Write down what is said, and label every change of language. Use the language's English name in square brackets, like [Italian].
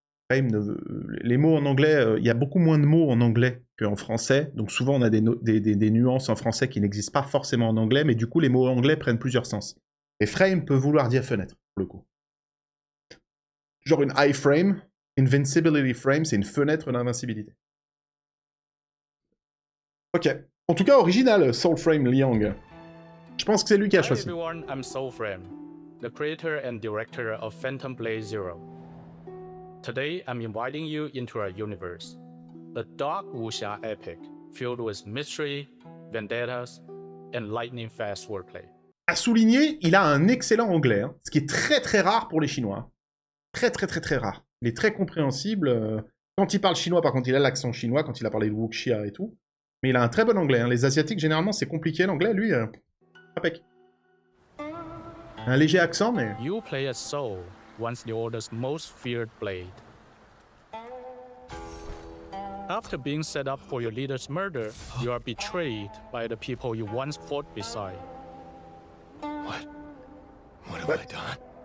[French] Les mots en anglais, il y a beaucoup moins de mots en anglais qu'en français, donc souvent on a des nuances en français qui n'existent pas forcément en anglais, mais du coup les mots anglais prennent plusieurs sens. Et frame peut vouloir dire fenêtre, pour le coup. Genre une iframe, invincibility frame, c'est une fenêtre d'invincibilité. Ok. En tout cas, original, Soulframe Liang. Je pense que c'est lui qui a choisi. [English] Hi everyone, I'm Soulframe, the creator and director of Phantom Blade Zero. Today, I'm inviting you into our universe, a dark wuxia epic filled with mystery, vendettas, and lightning-fast wordplay. [French] À souligner, il a un excellent anglais, hein, ce qui est très très rare pour les Chinois. Très rare. Il est très compréhensible. Quand il parle chinois, par contre, il a l'accent chinois, quand il a parlé de wuxia et tout. Mais il a un très bon anglais. Hein. Les Asiatiques, généralement, c'est compliqué l'anglais. Lui, impec. Un léger accent, mais... [English] You play as Soul, once the Order's most feared blade. After being set up for your leader's murder, you are betrayed by the people you once fought beside. What? What have I done?